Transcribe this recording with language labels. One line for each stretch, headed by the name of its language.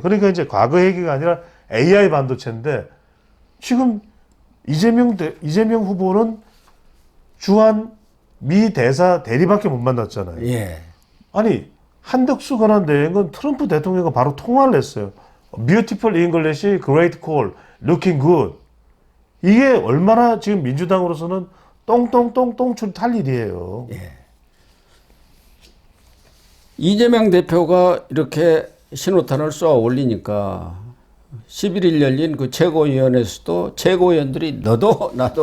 Korean: 그러니까 이제 과거 얘기가 아니라 AI 반도체인데 지금 이재명 후보는 주한 미 대사 대리밖에 못 만났잖아요. 예. 아니 한덕수 권한대행은 트럼프 대통령과 바로 통화를 했어요.
English: Beautiful English, great call, looking good.
Korean: 이게 얼마나 지금 민주당으로서는 똥똥똥똥출 탈 일이에요. 예. 이재명 대표가 이렇게 신호탄을 쏘아 올리니까 11일 열린 그 최고위원회에서도 최고위원들이 너도 나도